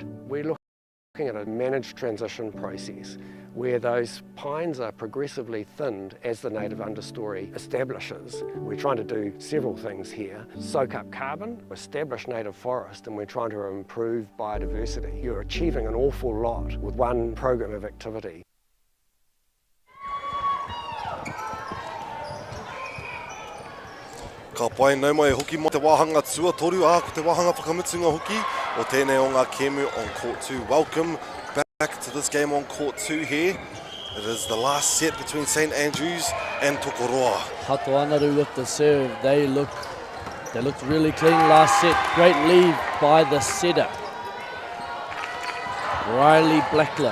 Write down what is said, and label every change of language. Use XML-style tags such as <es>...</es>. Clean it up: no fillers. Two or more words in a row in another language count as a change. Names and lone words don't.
<en>We're looking at a managed transition process where those pines are progressively thinned as the native understory establishes. We're trying to do several things here. Soak up carbon, establish native forest, and we're trying to improve biodiversity. You're achieving an awful lot with one program of activity.</en> <mi>Ka pai nau mai hoki mo te wāhanga tua toru ko te wāhanga whakamutunga hoki o tēnei o ngā kēmu</mi> <en>on court 2. Welcome back to this game on court 2 here. It is the last set between St Andrews and Tokoroa. Hutt with the serve. They looked really clean last set. Great lead by the setter, Riley Blackler.</en>